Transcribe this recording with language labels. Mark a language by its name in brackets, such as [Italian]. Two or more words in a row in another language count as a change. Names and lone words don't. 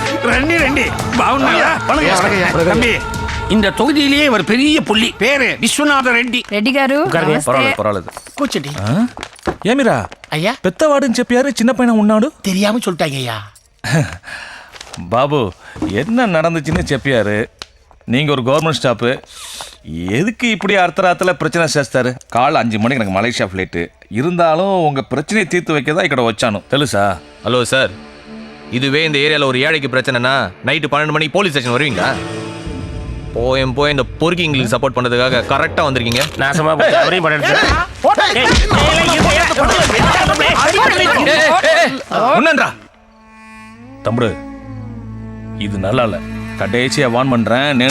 [Telugu] రండి రండి బాగున్నాయా [Tamil] தம்பி இந்த தொகுதியிலேயே ஒரு பெரிய புள்ளி [Telugu] పేరు విశ్వనాథ రెడ్డి రెడ్డి గారు పర్వాలేదు కూర్చోండి. ఏమిరా అయ్యా పెద్దవాడని చెప్పారు చిన్న పైన ఉన్నాడు [Tamil] தெரியாம சொல்லிட்டாங்க ஐயா. பாபு என்ன நடந்துச்சுன்னு చెప్పారు நீங்க ஒரு கவர்மெண்ட் ஸ்டாஃப் எதுக்கு இப்படி அர்த்தராத்தில் பிரச்சனை చేస్తారు காலை 5 மணிக்கு எனக்கு மலேசியா ஃப்ளைட்டு இருந்தாலும் உங்க பிரச்சனையை தீர்த்து வைக்க தான் [Telugu] ఇక్కడ వచ్చాను తెలుసా [Tamil] ஹலோ சார், இதுவே இந்த ஏரியாவில் ஒரு ஏழைக்கு பிரச்சனைனா நைட்டு 12 மணிக்கு போலீஸ் ஸ்டேஷன் வருவீங்களா? போய் இந்த பொறுக்கிங்களுக்கு சப்போர்ட் பண்ணுறதுக்காக கரெக்டாக வந்திருக்கீங்க. நாசமா அவரையும் உன்னன்றா தம்பு இது நல்லா இல்லை கடைசியா வான் பண்றேன் நேனு